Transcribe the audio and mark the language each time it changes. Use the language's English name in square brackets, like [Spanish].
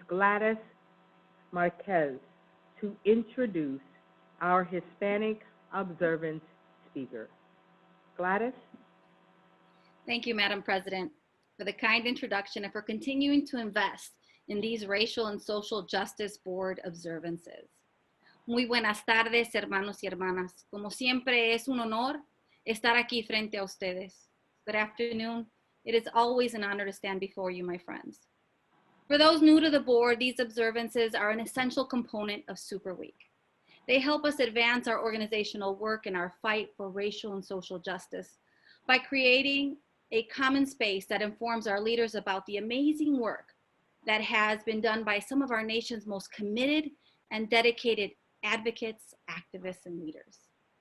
[English] Gladys Marquez, to introduce our Hispanic Observance speaker. Gladys? Thank you, Madam President, for the kind introduction and for continuing to invest in these racial and social justice board observances. [Spanish] Muy buenas tardes, hermanos y hermanas. Como siempre, es un honor estar aquí frente a ustedes. [English] Good afternoon. It is always an honor to stand before you, my friends. For those new to the board, these observances are an essential component of Super Week. They help us advance our organizational work in our fight for racial and social justice by creating a common space that informs our leaders about the amazing work that has been done by some of our nation's most committed and dedicated advocates, activists, and leaders.